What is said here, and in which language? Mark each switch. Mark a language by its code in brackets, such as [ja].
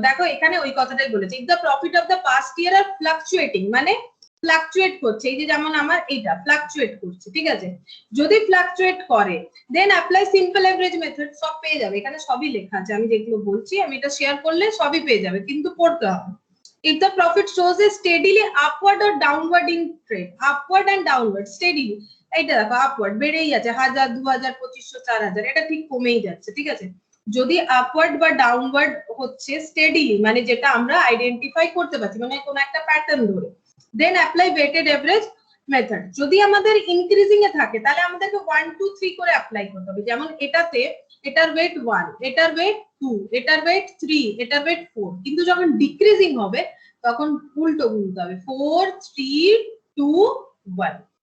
[bn] দেখো এখানে ওই কথাটাই বলেছে, if the profit of the past year আর fluctuating, মানে ফ্লাকচুয়েট করছে, এই যে যেমন আমার এইটা ফ্লাকচুয়েট করছে, ঠিক আছে? যদি ফ্লাকচুয়েট করে দেন অ্যাপ্লাই সিম্পল এভারেজ মেথড। সব পেয়ে যাবে, এখানে সবই লেখা আছে, আমি যেগুলো বলছি আমি এটা শেয়ার করলে সবই পেয়ে যাবে, কিন্তু পড়তে হবে। [en] If the profit shows a steadily upward or downward in trend, upward and downward steadily, [bn] এইটা দেখো আপওয়ার্ড বেড়েই যাচ্ছে, 1000 2000 2500 4000, এটা ঠিক কমেই যাচ্ছে, ঠিক আছে? যদি আপওয়ার্ড বা ডাউনওয়ার্ড হচ্ছে স্টেডিলি, মানে যেটা আমরা আইডেন্টিফাই করতে পারছি, মানে কোন একটা প্যাটার্ন ধরে, দেন অ্যাপ্লাই ওয়েটেড এভারেজ মেথড। যদি আমাদের ইনক্রিজিং এ থাকে তাহলে আমাদেরকে 1 2 3 করে অ্যাপ্লাই করতে হবে। যেমন এটাতে এটার ওয়েট 1, এটার ওয়েট 2, এটার ওয়েট 3, এটার ওয়েট 4, কিন্তু যখন ডিক্রিজিং হবে তখন উল্টো গুনতে হবে, 4 3 2 1।